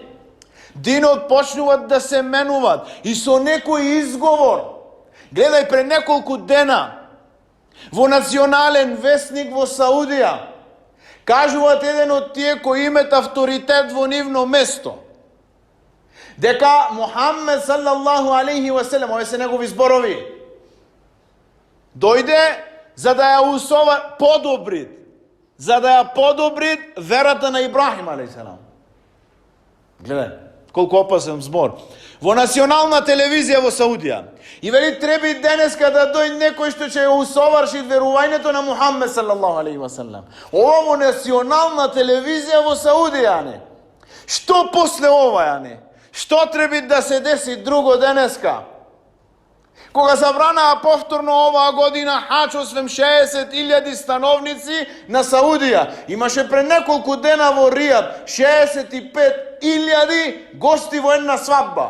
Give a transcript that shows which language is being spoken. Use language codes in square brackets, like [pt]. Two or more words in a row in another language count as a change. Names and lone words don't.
[mk] Динот почнуваат да се менуват и со некој изговор. Гледај, пред неколку дена во национален вестник во Саудија кажуваат еден од тие кои имат авторитет во нивно место дека Мухаммед [ar] صلى الله عليه وسلم, [mk] овие се негови зборови, дојде за да ја подобрит, за да ја подобрит верата на Ибрахим [ar] عليه السلام. [mk] Гледај, колку опасен збор. Во национална телевизија во Саудија. И вели треба денеска да дојде некој што ќе ја усоврши верувањето на Мухаммед [ar] صلى الله عليه وسلم. [mk] Ова во национална телевизија во Саудија, не. Што после ова, не? Што треба да се деси друго денеска? Кога забранаа повторно оваа година хач, освен 60.000 становници на Саудија, имаше пред неколку дена во Ријад 65.000 гости во една свадба.